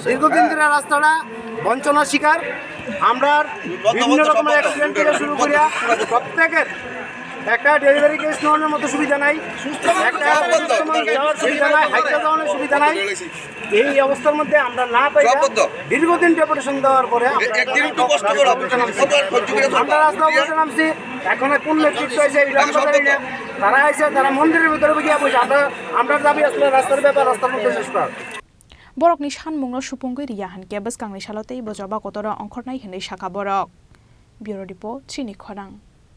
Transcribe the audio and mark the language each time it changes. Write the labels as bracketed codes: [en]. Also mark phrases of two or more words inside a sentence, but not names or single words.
[bn] দীর্ঘদিন ধরে রাস্তাটা বঞ্চনার শিকার আমরা বিভিন্ন রকমের অ্যাক্সিডেন্ট থেকে শুরু করিয়া প্রত্যেকের একটা ডেলিভারি কেস নেওয়ার মতো সুবিধা নাই একটা যাওয়ার সুবিধা নাই হাইটে যাওয়ার সুবিধা নাই এই অবস্থার মধ্যে আমরা না পাই দীর্ঘদিন ডেপুটেশন দেওয়ার পরে আমরা রাস্তা অবরোধে নামছি এখন কোন নেতৃত্ব আছে তারা আছে তারা মন্দিরের ভিতরে গিয়ে বসে আমরা দাবি আসলে রাস্তার ব্যাপার রাস্তার মধ্যে শেষ করা [trp] Borokni sanmungno supungoi riyahan kebas kangni salotei bojaba kotora ongkhornai hinai saka borok. [en] Bureau Report [trp] Chini Khorang.